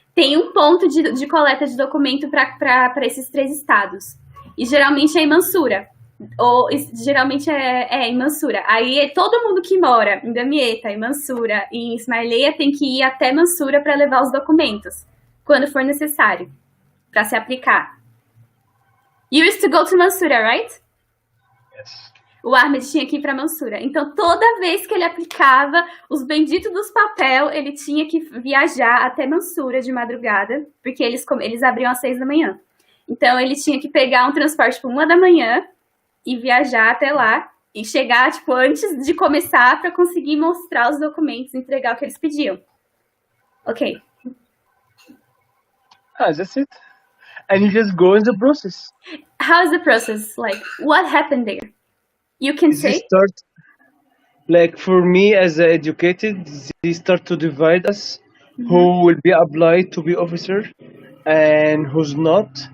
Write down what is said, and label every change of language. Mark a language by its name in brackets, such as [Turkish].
[Portuguese] Tem um ponto de coleta de documento para esses 3 estados. E geralmente é em Mansura. Ou geralmente é em Mansura. Aí todo mundo que mora em Damieta, em Mansura e em Ismaileia tem que ir até Mansura para levar os documentos, quando for necessário, para se aplicar. [English] You used to go to Mansura, right? Yes. [Portuguese] O Ahmed tinha que ir para Mansura. Então, toda vez que ele aplicava os benditos dos papel, ele tinha que viajar até Mansura de madrugada, porque eles abriam às 6 da manhã. Então, ele tinha que pegar um transporte por 1 da manhã e viajar até lá e chegar, tipo, antes de começar para conseguir mostrar os documentos e entregar o que eles pediam. [English] Ok. That's it. And you just go in the process. How is the process? Like, what happened there? You can say? Like, for me as educated, they start to divide us who will be applied to be officer and who's not.